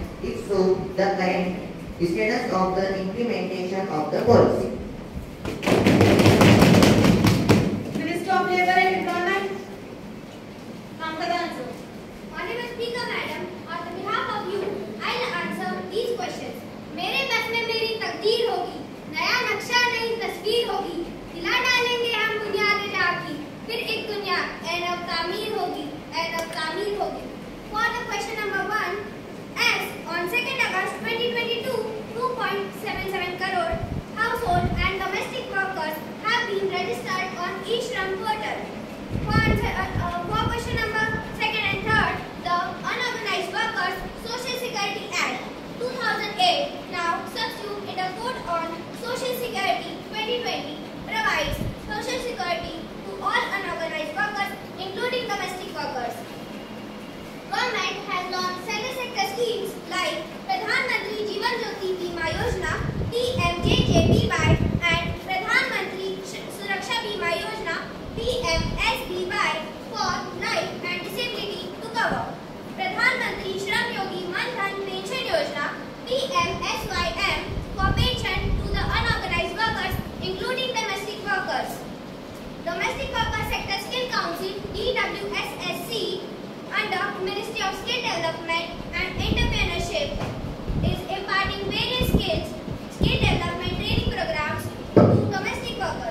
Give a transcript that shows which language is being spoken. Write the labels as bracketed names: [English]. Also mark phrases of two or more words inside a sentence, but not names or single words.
[English] If so, the current status of the implementation of the policy. Minister of Labour and Employment. Come for the answer. Honorable Speaker Madam, on behalf of you, I'll answer these questions. [Hindi] मेरे बस में मेरी तकदीर होगी, नया नक्शा नई तस्वीर होगी, दिला डालेंगे हम बुनियाद की, फिर एक दुनिया ऐनब तामीर होगी, ऐनब तामीर होगी. [English] For the question number 1, as on 2nd August 2022, 2.77 crore household and domestic workers have been registered on e-Shram portal. For question number 2nd and 3rd, the Unorganized Workers Social Security Act 2008, now substitute in the Code on Social Security 2020, provides social security to all unorganized workers, including domestic workers. Government has launched several sector schemes like Pradhan Mantri Jeevan Jyoti Bima Yojana (PMJJBY) and Pradhan Mantri Suraksha Bima Yojana (PMSBY) for life and disability to cover. Pradhan Mantri Shram Yogi Man Dhan Pension Yojana (PMSYM) for pension to the unorganized workers, including domestic workers. Domestic Worker Sector Skill Council (DWSSC) under Ministry of Skill Development and Entrepreneurship is imparting various skill development training programs to domestic workers.